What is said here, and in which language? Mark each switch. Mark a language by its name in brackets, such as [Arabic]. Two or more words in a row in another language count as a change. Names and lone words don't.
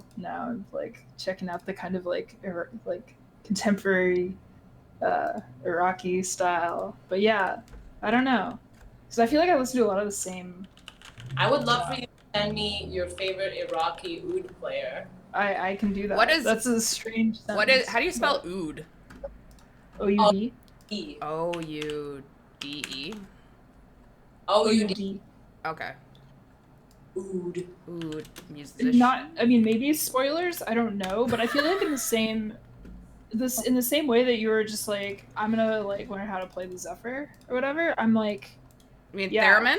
[English] Now I'm like checking out the kind of like contemporary Iraqi style. But yeah, I don't know, because I feel like I listen to a lot of the same. I would love for you to send me your favorite Iraqi oud player. I can do that. That's a strange sentence. What is? How do you spell oud? O-U-D. O-U-D-E. O-U-D. Okay. Oud. Musician. Not. I mean, maybe spoilers. I don't know, but I feel like in the same way that you were just like, I'm gonna like learn how to play the Zephyr or whatever. I'm like. You mean theremin?